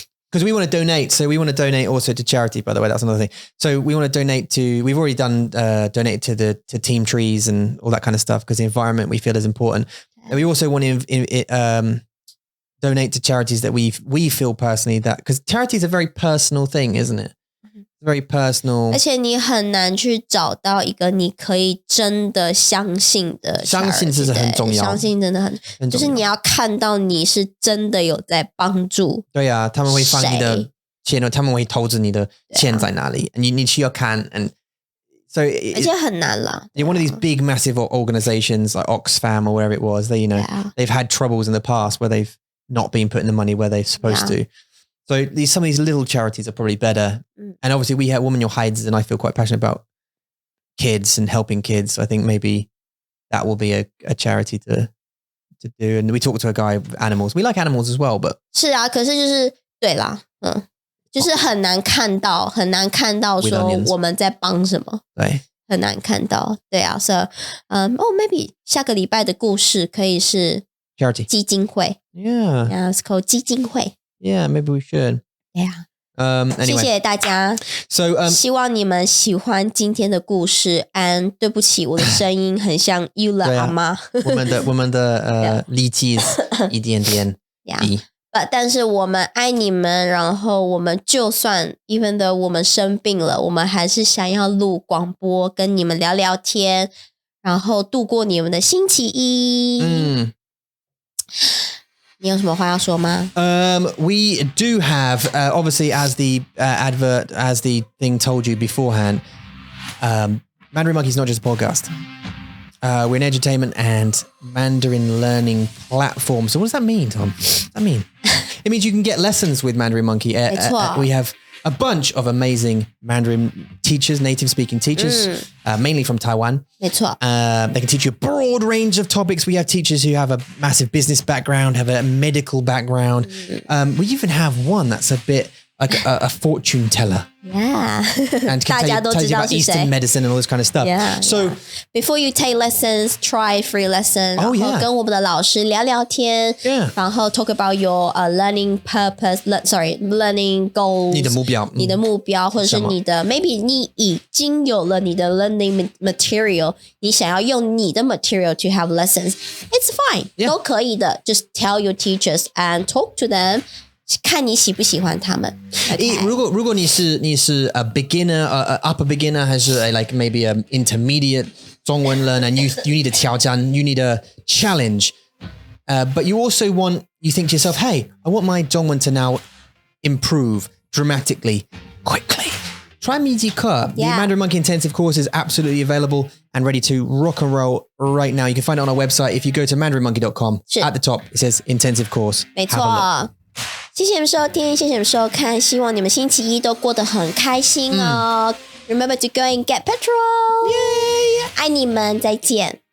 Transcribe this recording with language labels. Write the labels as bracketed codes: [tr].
[en] Because we want to donate. So we want to donate also to charity, by the way. That's another thing. So we want to donate to, we've already done, donated to Team Trees and all that kind of stuff because the environment we feel is important. And we also want to donate to charities that we feel personally that, because charity is a very personal thing, isn't it? Very personal. [zh] 而且你很难去找到一个你可以真的相信的 charity，相信是很重要，相信真的很重要，就是你要看到你是真的有在帮助。对啊，他们会放你的钱，他们会投资你的钱在哪里，你需要看 [en] and so [zh] 而且很难啦。 [en] One of these big massive organizations like Oxfam or wherever it was, they they've had troubles in the past where they've not been putting the money where they're supposed to. So some of these little charities are probably better. And obviously we have Woman Your Hides and I feel quite passionate about kids and helping kids. So I think maybe that will be a charity to do. And we talked to a guy with animals. We like animals as well, but [zh] 是啊，可是就是对啦，就是很难看到说我们在帮什么。对，很难看到。对啊， [en] so maybe [zh] 下个礼拜的故事可以是 [en] charity [zh] 基金会。 [en] Yeah. Yeah, it's called 基金会。 Yeah, maybe we should. Yeah. Anyway. [zh] 谢谢大家。 [en] So, [zh] 希望你们喜欢今天的故事。对不起，我的声音很像 Yula 阿妈。我们的力气一点点低。但是我们爱你们，然后我们就算 [en] even though [zh] 我们生病了，我们还是想要录广播，跟你们聊聊天，然后度过你们的星期一。你有什么话要说吗？ [en] We do have, obviously, as the advert, as the thing told you beforehand, Mandarin Monkey is not just a podcast. We're an edutainment and Mandarin learning platform. So what does that mean, Tom? What does that mean? It means you can get lessons with Mandarin Monkey. We have a bunch of amazing Mandarin teachers, native speaking teachers, mainly from Taiwan. [zh] 没错。 [en] They can teach you a broad range of topics. We have teachers who have a massive business background, have a medical background. We even have one that's a bit like a fortune teller. Yeah. And can tell you about Eastern medicine and all this kind of stuff. Yeah. So before you take lessons, try free lesson. Oh, yeah. [zh] 然后跟我们的老师聊聊天。 [en] Yeah. [zh] 然后 [en] talk about your learning purpose, learning goals. [zh] 你的目标。你的目标，或者是你的 [en] maybe [zh] 你已经有了你的 [en] learning material， [zh] 你想要用你的 [en] material to have lessons. It's fine. Yeah. [zh] 都可以的。 [en] Just tell your teachers and talk to them. [zh] 看你喜不喜欢他们。 [en] Okay. 如果你是 a beginner, upper beginner 还是 like maybe an intermediate 中文 learner, and you need a 挑战, you need a challenge, but you also you think to yourself, hey, I want my 中文 to now improve dramatically, quickly. Try 密集课. The Mandarin Monkey Intensive course is absolutely available and ready to rock and roll right now. You can find it on our website. If you go to mandarinmonkey.com, at the top it says intensive course. [zh] 没错。谢谢你们收听，谢谢你们收看，希望你们星期一都过得很开心哦。 [en] Remember to go and get petrol. Yay! [zh] 爱你们，再见。